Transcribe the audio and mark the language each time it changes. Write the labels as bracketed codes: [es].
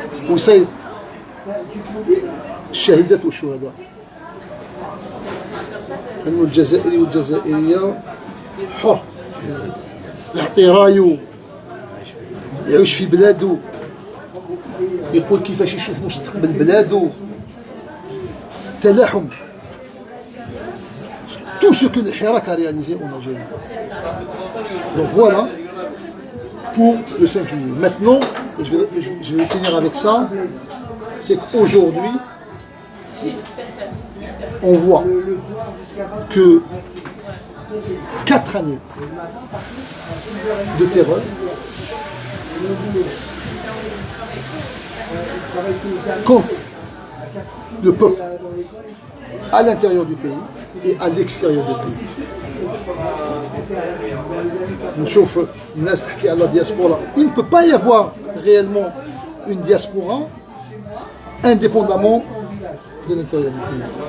[ar] وسيد الشهيدات والشهداء أنه الجزائري والجزائرية حر يعطي رايه يعيش في بلاده يقول كيفاش يشوف مستقبل بلاده تلاحم [fr] tout ce que le Hirak a réalisé en Algérie. Donc voilà pour le 5 juillet. Maintenant, je vais finir avec ça, c'est qu'aujourd'hui, on voit que 4 années de terreur contre le peuple à l'intérieur du pays et à l'extérieur du pays. [ar] نشوف الناس تحكي على diaspora. [fr] Il ne peut pas y avoir réellement une diaspora indépendamment de l'intérieur du pays.